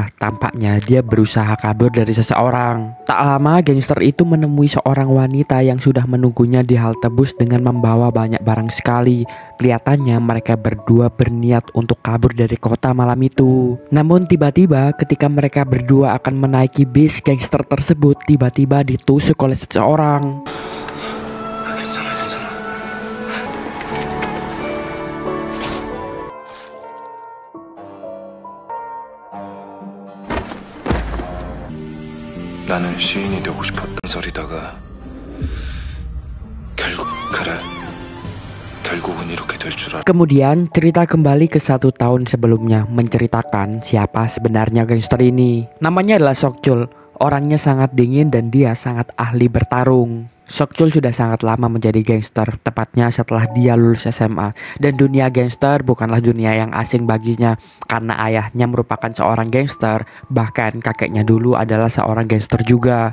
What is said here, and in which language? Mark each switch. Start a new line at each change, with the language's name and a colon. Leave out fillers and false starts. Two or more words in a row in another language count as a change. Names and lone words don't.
Indonesian: Tampaknya dia berusaha kabur dari seseorang. Tak lama gangster itu menemui seorang wanita yang sudah menunggunya di halte bus dengan membawa banyak barang sekali. Kelihatannya mereka berdua berniat untuk kabur dari kota malam itu. Namun tiba-tiba ketika mereka berdua akan menaiki bis, gangster tersebut tiba-tiba ditusuk oleh seseorang.
Korean: 나는 시인이 되고 싶었던 소리다가 결국은 이렇게 될 줄 알아.
Indonesian: Kemudian cerita kembali ke 1 tahun sebelumnya, menceritakan siapa sebenarnya gangster ini. Namanya adalah Sokchul. Orangnya sangat dingin dan dia sangat ahli bertarung. Sokchul sudah sangat lama menjadi gangster, tepatnya setelah dia lulus SMA. Dan dunia gangster bukanlah dunia yang asing baginya, karena ayahnya merupakan seorang gangster, bahkan kakeknya dulu adalah seorang gangster juga.